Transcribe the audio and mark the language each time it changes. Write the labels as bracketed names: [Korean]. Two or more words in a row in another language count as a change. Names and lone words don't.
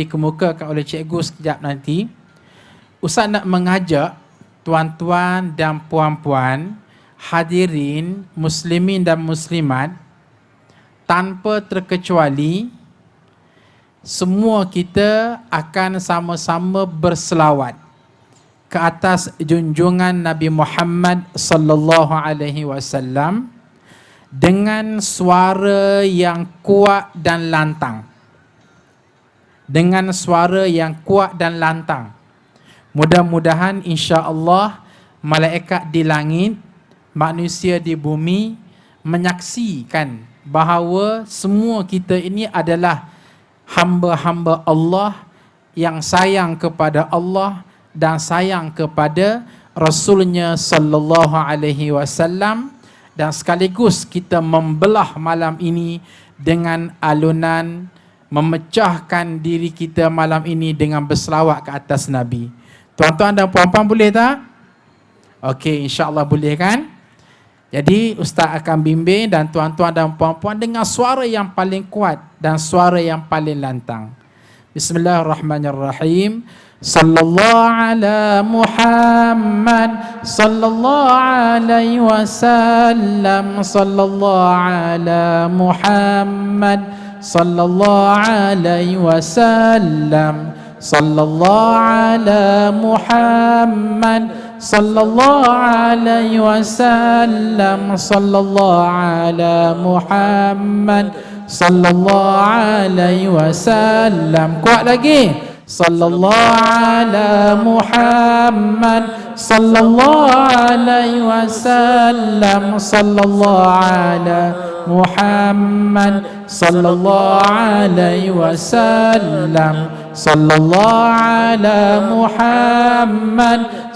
[Malay] dikemukakan oleh cikgu sekejap nanti, Ustaz nak mengajak tuan-tuan dan puan-puan hadirin muslimin dan muslimat, tanpa terkecuali semua kita akan sama-sama berselawat ke atas junjungan Nabi Muhammad [Arabic] صلى الله عليه وسلم [Malay] dengan suara yang kuat dan lantang. Dengan suara yang kuat dan lantang. Mudah-mudahan [Arabic] إن شاء الله [Malay] malaikat di langit, manusia di bumi menyaksikan bahawa semua kita ini adalah hamba-hamba Allah yang sayang kepada Allah dan sayang kepada Rasulnya [Arabic] صلى الله عليه وسلم, [Malay] dan sekaligus kita membelah malam ini dengan alunan memecahkan diri kita malam ini dengan berselawat ke atas Nabi. Tuan-tuan dan puan-puan boleh tak? Okey, [Arabic] إن شاء الله [Malay] boleh kan? Jadi Ustaz akan bimbing dan tuan-tuan dan puan-puan dengan suara yang paling kuat dan suara yang paling lantang. Bismillahirrahmanirrahim. [Arabic] صلى الله على محمد صلى الله عليه وسلم. صلى الله على محمد صلى الله عليه وسلم. صلى الله على محمد، صلى الله عليه وسلم، صلى الله على محمد، صلى الله عليه وسلم. [Malay] Kuat lagi. [Arabic] صلى الله على محمد، صلى الله عليه وسلم، صلى الله على محمد, صلى الله عليه وسلم، صلى الله على محمد,